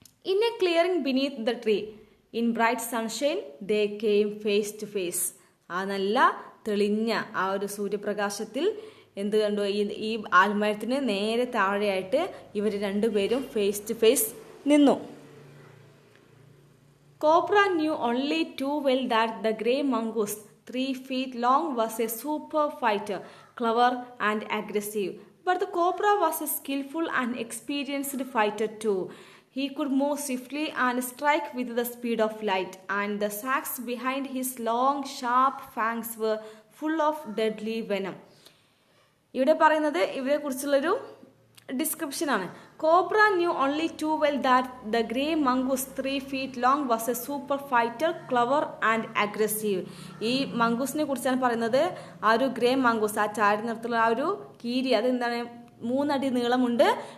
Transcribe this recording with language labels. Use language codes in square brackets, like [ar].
[en] In a clearing beneath the tree, in bright sunshine, they came face to face. [ml] ആ നല്ല തെളിഞ്ഞ ആ ഒരു സൂര്യപ്രകാശത്തിൽ എന്ത് കണ്ടു? ഈ ആൽമരത്തിന് നേരെ താഴെയായിട്ട് ഇവർ രണ്ടുപേരും ഫേസ് ടു ഫേസ് നിന്നു. [en] Cobra knew only too well that the grey mongoose, 3 feet long, was a super fighter, clever and aggressive. But the cobra was a skillful and experienced fighter too. He could move swiftly and strike with the speed of light, and the sacs behind his long, sharp fangs were full of deadly venom. [ml] ഇവിടെ പറയുന്നത് ഇവരെ കുറിച്ചുള്ളൊരു ഡിസ്ക്രിപ്ഷനാണ്. [en] Cobra knew only too well that the grey mongoose 3 feet long was a super fighter, clever and aggressive. [ml] ഈ മംഗൂസിനെ കുറിച്ചാണ് പറയുന്നത്. ആ ഒരു grey mongoose, ആ ചാടി നിറത്തുള്ള ആ ഒരു കീരി, അതെന്താണ്, 3 അടി നീളമുണ്ട്.